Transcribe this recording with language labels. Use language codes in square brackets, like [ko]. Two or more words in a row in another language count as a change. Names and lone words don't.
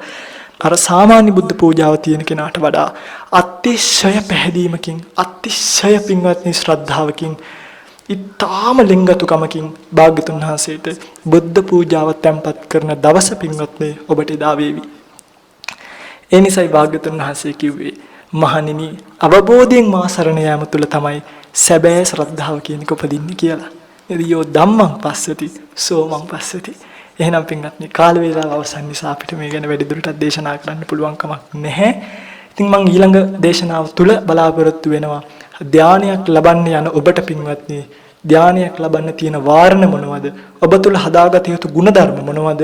[si] අර සාමාන්‍ය බුද්ධ පූජාව තියෙන කෙනාට වඩා අතිශය පැහැදීමකින්, අතිශය පින්වත්නි ශ්‍රද්ධාවකින්, ඊටාම ලිංගතුකමකින් භාග්‍යතුන් වහන්සේට බුද්ධ පූජාව තැන්පත් කරන දවස පින්වත්නි ඔබට එදා වේවි. ඒ නිසයි භාග්‍යතුන් වහන්සේ කිව්වේ මහණෙනි අවබෝධයෙන් මා සරණ යාම තුළ තමයි සැබෑ ශ්‍රද්ධාව කියන එක උපදින්නේ කියලා. [pi] එදියෝ ධම්මං පස්සති සෝමං පස්සති. [si] එහෙනම් පින්වත්නි කාල වේලාව අවසන් නිසා අපිට මේ ගැන වැඩිදුරටත් දේශනා කරන්න පුළුවන් කමක් නැහැ. ඉතින් මම ඊළඟ දේශනාව තුළ බලාපොරොත්තු වෙනවා ධානයක් ලබන්න යන ඔබට පින්වත්නි ධානයක් ලබන්න තියෙන වාරණ මොනවද? ඔබ තුළ හදාගත යුතු ගුණධර්ම මොනවද?